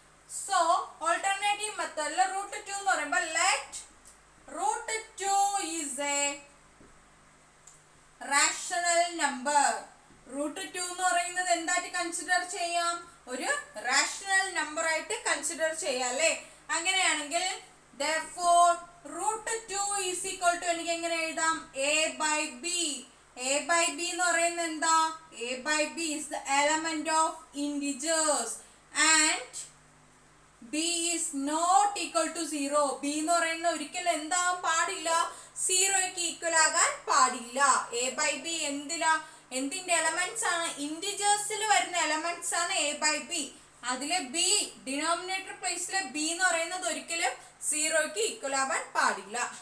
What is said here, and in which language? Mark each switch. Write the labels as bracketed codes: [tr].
[ml] So alternative മെത്തേഡിൽ √2 എന്ന് പറയുമ്പോൾ [en] Let √2 is a rational number. [ml] √2 എന്ന് പറയുന്നത് എന്തായിട്ട് കൺസിഡർ ചെയ്യാം, ഒരു റാഷണൽ നമ്പർ ആയിട്ട് കൺസിഡർ ചെയ്യാം അല്ലേ. അങ്ങനെയാണെങ്കിൽ [en] therefore √2 is equal to [ml] എനിക്ക് എങ്ങനെ എഴുതാം, a/b. a/b എന്ന് പറയുന്നത് എന്താ, [en] a/b is the element of integers and b is not equal to 0. [ml] b എന്ന് പറയുന്നത് ഒരിക്കലും എന്താവാൻ പാടില്ല, 0ക്ക് ഈക്വൽ ആകാൻ പാടില്ല. a/b എന്തിന്റെ എലമെന്റ്സ് ആണ്, ഇന്റിജേഴ്സിൽ വരുന്ന എലമെന്റ്സ് ആണ് a/b. അതിലെ ബി ഡിനോമിനേറ്റർ പ്ലേസിലെ ബി എന്ന് പറയുന്നത് ഒരിക്കലും സീറോയ്ക്ക് ഈക്വൽ ആവാൻ പാടില്ല.